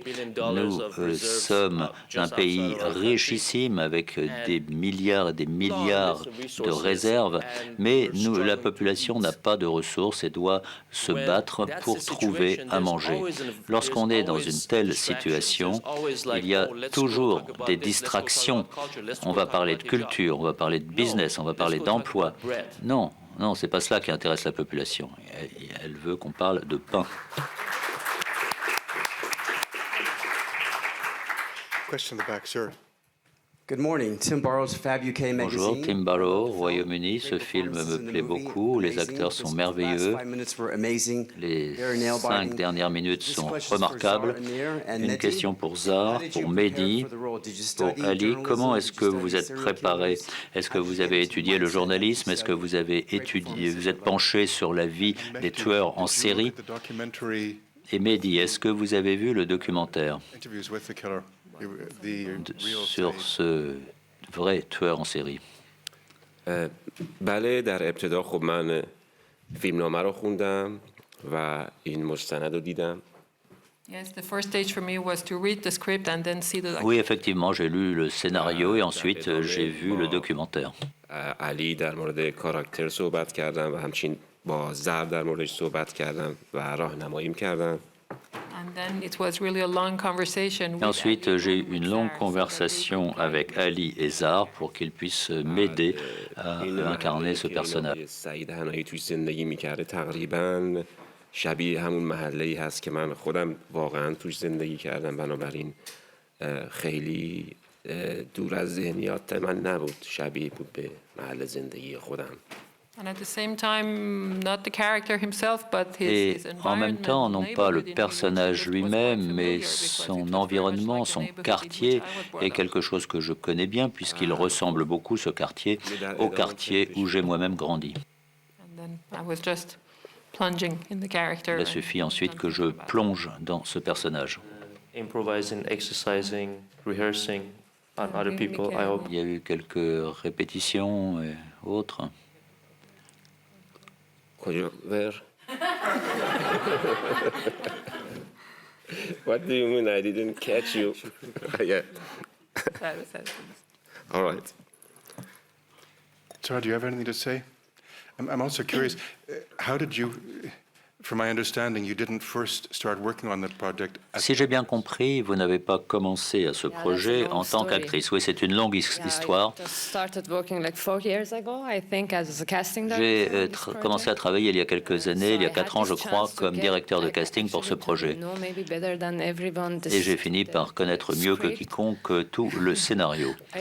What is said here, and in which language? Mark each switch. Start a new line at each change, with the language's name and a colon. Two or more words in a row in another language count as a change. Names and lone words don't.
French: Nous sommes un pays richissime avec des milliards et des milliards de réserves, mais la population n'a pas de ressources et doit se battre pour trouver à manger. Lorsqu'on est dans une telle situation, il y a toujours des distractions. On va parler de culture, on va parler de business, on va parler d'emploi. Non, c'est pas cela qui intéresse la population. Elle veut qu'on parle de pain.
English: Question in the back, sir. Good morning. Tim Burrows, Fab UK Magazine.
French: Bonjour, Tim Barrow, Royaume-Uni. Ce film me plaît beaucoup. Les acteurs sont merveilleux. Les 5 dernières minutes sont remarquables. Une question pour Zahar, pour Mehdi, pour Ali. Comment est-ce que vous êtes préparé? Est-ce que vous avez étudié le journalisme? Est-ce que vous avez vous êtes penché sur la vie des tueurs en série? Et Mehdi, est-ce que vous avez vu le documentaire sur ce vrai tueur en série?
Persian: بله در ابتدا خب من فیلمنامه رو خوندم و این مستند رو دیدم.
English: Yes, the first stage for me was to read the script and then see the
French: Oui, effectivement, j'ai lu le scénario et ensuite j'ai vu le documentaire.
Persian: علی در مورد کاراکتر صحبت کردم و همچنین با زهر در موردش صحبت کردم و راهنماییم کردم.
French: Et ensuite, j'ai eu une longue conversation avec Ali et Zahar pour qu'ils puissent m'aider à incarner ce personnage.
Persian: سعید حنایی توی زندگی می‌کرده تقریباً شبیه همون محله‌ای هست که من خودم واقعاً توش زندگی کردم، بنابراین خیلی دور از ذهنیات من نبود، شبیه بود به محل زندگی خودم.
French: Et en même temps, non pas le personnage lui-même, mais son environnement, son quartier est quelque chose que je connais bien puisqu'il ressemble beaucoup, ce quartier, au quartier où j'ai moi-même grandi. Il a suffi ensuite que je plonge dans ce personnage. Il y a eu quelques répétitions et autres.
English: What do you mean I didn't catch you? Yeah. All right. Sarah, do you have anything to say? I'm also curious, how did you, from my understanding, you didn't first start working on the project?
French: Si j'ai bien compris, vous n'avez pas commencé à ce projet en tant qu'actrice. Oui, c'est une longue histoire. J'ai commencé à travailler il y a quelques années, il y a 4 ans, je crois, comme directeur de casting pour ce projet. Et j'ai fini par connaître mieux que quiconque tout le scénario.